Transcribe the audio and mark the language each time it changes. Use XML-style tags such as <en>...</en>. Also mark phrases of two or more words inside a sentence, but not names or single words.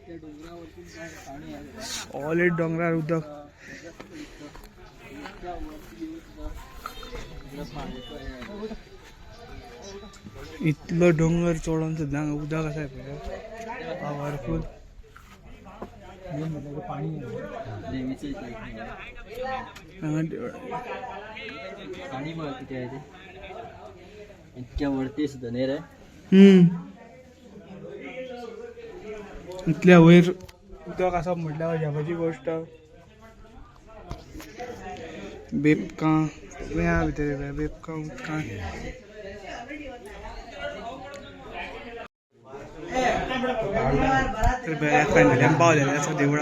<kok>सॉलिड डोंगरार उदक इतलो डोंगर चोडोन सुद्दां हांगा उदक आसा पळय पावरफूल</kok> <mr>देवीचं इथे</mr> <kok>हांगा देवळा</kok> <mr>पाणी बघ किती आहे ते इतक्या वरती सुद्धा नाही रे</mr> <kok>इतल्या वयर उदक आसा म्हटल्यार अजापाची गोश्ट बेपकां या भितर बेपकां उदकां तर फायनली पावलेले आसा देवळान</kok>